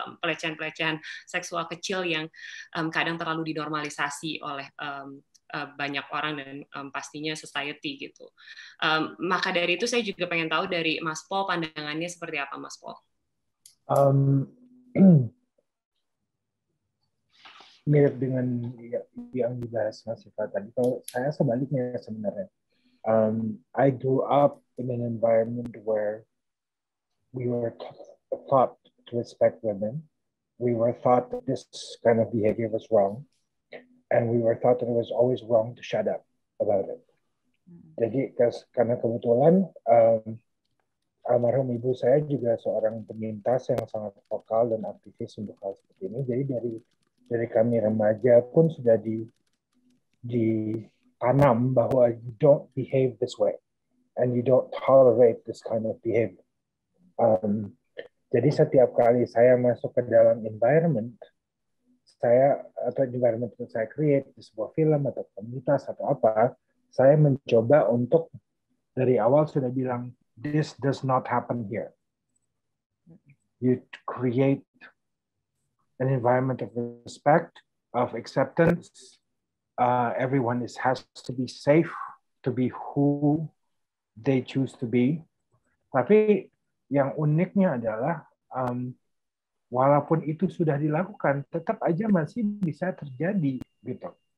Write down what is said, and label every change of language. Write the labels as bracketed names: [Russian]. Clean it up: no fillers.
[Indonesian] Pelecehan-pelecehan seksual kecil yang kadang terlalu dinormalisasi oleh banyak orang dan pastinya society gitu. Maka dari itu saya juga pengen tahu dari Mas Paul, pandangannya seperti apa, Mas Paul? Mirip dengan yang dibahas Mas Iva tadi. Kalau saya sebaliknya sebenarnya. [English] I grew up in an environment where we were taught to respect women. We were taught that this kind of behavior was wrong. And we were taught that it was always wrong to shut up about it. [Indonesian] Jadi karena kebetulan almarhum ibu saya juga seorang penyintas yang sangat vokal dan aktivis untuk hal seperti ini. Jadi dari kami remaja pun sudah ditanam bahwa [English] you don't behave this way and you don't tolerate this kind of behavior. [Indonesian] Jadi setiap kali saya masuk ke dalam environment yang saya create di sebuah film atau komunitas atau apa, saya mencoba untuk dari awal sudah bilang, [English] this does not happen here. You create an environment of respect, of acceptance. Everyone has to be safe to be who they choose to be. [Indonesian] Tapi yang uniknya adalah walaupun itu sudah dilakukan, tetap aja masih bisa terjadi gitu.